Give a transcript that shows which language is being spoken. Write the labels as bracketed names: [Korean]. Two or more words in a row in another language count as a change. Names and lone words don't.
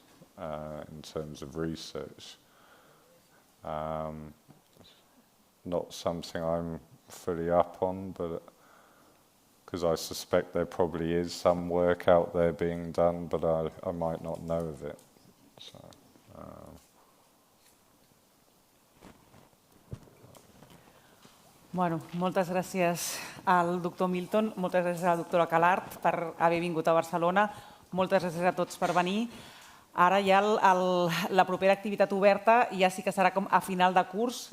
[English] In terms of research. Not something I'm fully up on, but because I suspect there probably is some work out there being done, but I might not know of it. So, [Catalan] Bueno, moltes gràcies al doctor Milton, moltes gràcies a la doctora Callard per haver vingut a Barcelona, moltes gràcies a tots per venir. Ara ja la propera activitat oberta ja sí que serà com a final de curs.